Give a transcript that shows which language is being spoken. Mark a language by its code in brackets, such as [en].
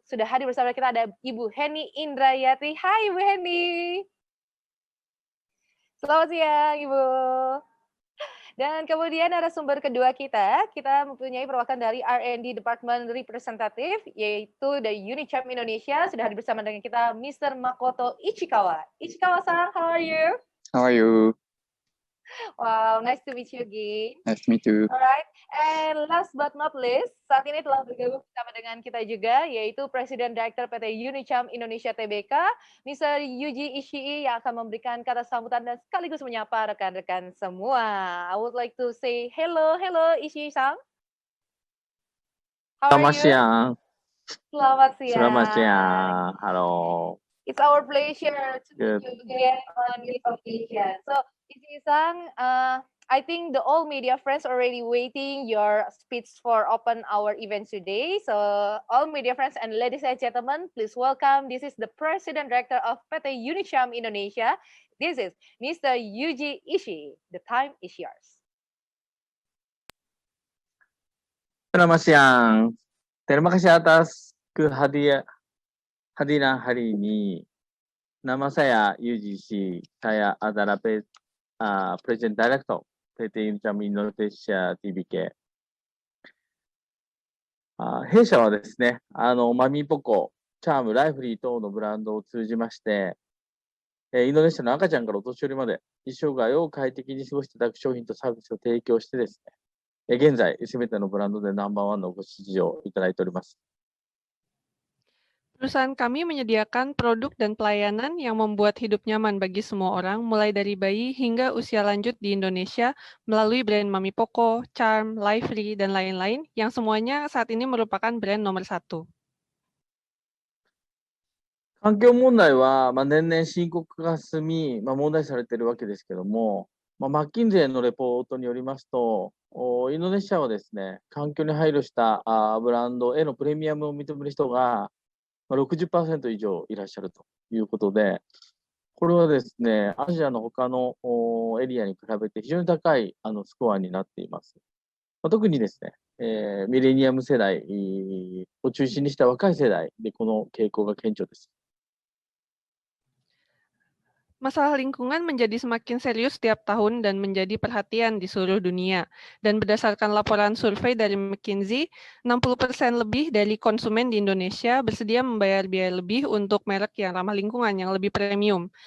[id] Sudah hadir bersama kita ada Ibu Heni Indrayati. Hai Ibu Heni. Selamat siang, Ibu. Dan kemudian narasumber kedua kita mempunyai perwakilan dari R&D Department Representative, yaitu dari Unicam Indonesia. Sudah hadir bersama dengan kita, Mr. Makoto Ichikawa. [en] Ichikawa-san, how are you? How are you? Wow, nice to meet you again. Nice to meet you. Alright, and last but not least, [id] saat ini telah bergabung bersama dengan kita juga, yaitu Presiden Direktur PT Unicam Indonesia Tbk, Mr. Yuji Ishii, yang akan memberikan kata sambutan dan sekaligus menyapa rekan-rekan semua. [en] I would like to say hello Ishii-san. [id] Selamat siang. Selamat siang. Selamat siang. Halo. [en] It's our pleasure to meet you again on this occasion. So, Ishii-san, I think the all media friends already waiting your speech for open our event today. So, all media friends and ladies and gentlemen, please welcome. This is the President Director of PT Unicam Indonesia. This is Mr. Yuji Ishii. The time is yours. [id] Selamat siang. Terima kasih atas kehadiran hari ini. Nama saya Yuji Ishii. Saya adalah President Director PT Unicam Indonesia Tbk. [ja] 弊社はですね、マミーポコ、チャーム、ライフリー等のブランドを通じまして、インドネシアの赤ちゃんからお年寄りまで、一生涯を快適に過ごしていただく商品とサービスを提供してですね、現在、すべてのブランドでナンバーワンのご支持をいただいております。 [id] Perusahaan kami menyediakan produk dan pelayanan yang membuat hidup nyaman bagi semua orang, mulai dari bayi hingga usia lanjut di Indonesia melalui brand Mami Poco, Charm, Lively, dan lain-lain yang semuanya saat ini merupakan brand nomor 1. [ja] 環境問題は、年々深刻化が進み、問題視されているわけですけども、マッキンゼーのレポートによりますと、インドネシアはですね、環境に配慮したブランドへのプレミアムを認める人が60% 以上いらっしゃるということで、これはですね、アジアの他のエリアに比べて非常に高いスコアになっています。特にですね、ミレニアム世代を中心にした若い世代でこの傾向が顕著です。 [id] Masalah lingkungan menjadi semakin serius setiap tahun dan menjadi perhatian di seluruh dunia. Dan berdasarkan laporan survei dari McKinsey, 60% lebih dari konsumen di Indonesia bersedia membayar biaya lebih untuk merek yang ramah lingkungan, yang lebih premium.